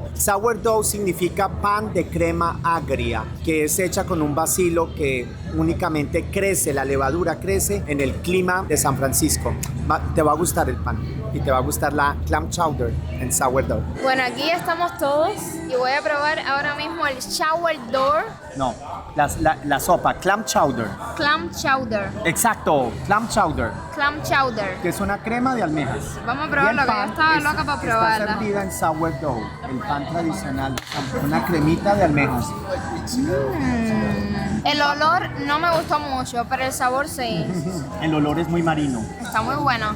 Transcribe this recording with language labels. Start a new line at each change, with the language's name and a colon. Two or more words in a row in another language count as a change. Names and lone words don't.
Spanish: Sourdough significa pan de crema agria, que es hecha con un bacilo que únicamente crece, la levadura crece en el clima de San Francisco. Te va a gustar el pan y te va a gustar la
English: clam chowder
Spanish: en sourdough. Bueno, aquí estamos todos y voy a probar ahora mismo el sourdough No, la sopa,
English: clam chowder. clam chowder. Exacto, clam chowder, Clam chowder.
Spanish: que es una crema de almejas. Vamos a Y probarlo, el que yo pan estaba loca para Está probarla. servida en sourdough, el pan tradicional, una cremita de almejas. El olor no me gustó mucho, pero el sabor sí. El olor es muy marino, Está muy bueno.